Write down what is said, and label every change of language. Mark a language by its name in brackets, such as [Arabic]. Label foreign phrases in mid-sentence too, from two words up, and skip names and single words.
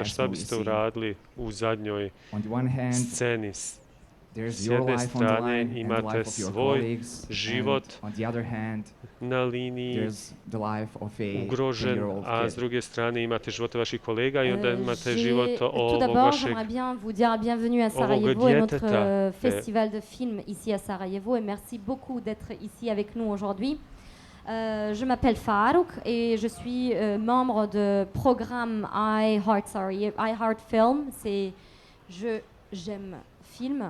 [Bosnian] Šta biste uradili u zadnjoj sceni? S jedne strane imate svoj život na liniji ugrožen, a s druge strane imate živote vaših kolega i onda imate život ovog vašeg [French] notre festival de film ici à Sarajevo et merci beaucoup d'être ici avec nous aujourd'hui. Je m'appelle Farouk et je suis membre de programme iHeart Film. C'est j'aime film.